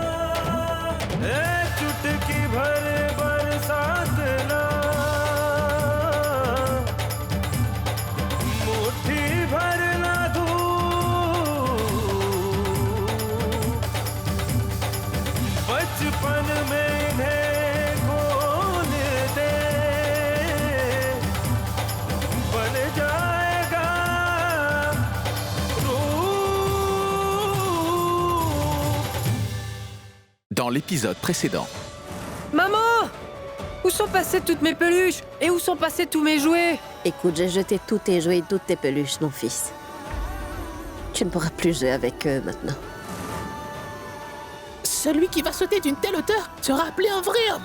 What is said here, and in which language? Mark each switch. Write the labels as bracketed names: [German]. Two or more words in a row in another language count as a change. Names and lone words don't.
[Hindi] चुटकी भर बरसात ना, मुट्ठी भर ना धूप, बचपन में इन्हें खोल दे, बन जाएगा रूप। [French] Dans l'épisode précédent. Maman! Où sont passées toutes mes peluches? Et où sont passés tous mes jouets? Écoute, j'ai jeté tous tes jouets et toutes tes peluches, mon fils. Tu ne pourras plus jouer avec eux maintenant. Celui qui va sauter d'une telle hauteur sera appelé un vrai homme.